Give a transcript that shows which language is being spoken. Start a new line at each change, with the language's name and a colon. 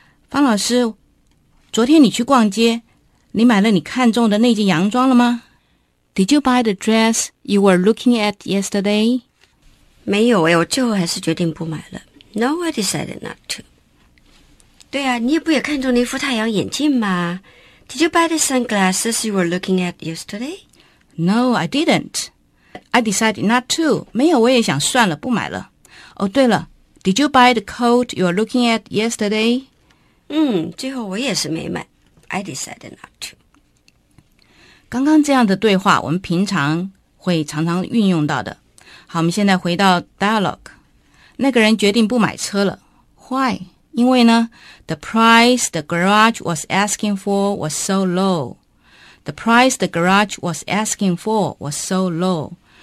Chinese: 方老师，昨天你去逛街，你买了你看中的那件洋装了吗？
English: Did you buy the dress you were looking at yesterday?
Chinese: 没有哎，我最后还是决定不买了。
English: No, I decided not to.
Chinese: 对啊，你不也看中那副太阳眼镜吗？
English: Did you buy the sunglasses you were looking at yesterday? No, I didn't. I decided not to.
Chinese: 没有，我也想算了，不买了。哦，对了，
English: Did you buy the coat you were looking at yesterday?
Chinese: 最后我也是没买。
English: I decided not to.
Chinese: 刚刚这样的对话我们平常会常常运用到的。好，我们现在回到 dialogue。那个人决定不买车了。
English: Why?
Chinese: 因为呢
English: The price the garage was asking for was so low. The price the garage was asking for was so low.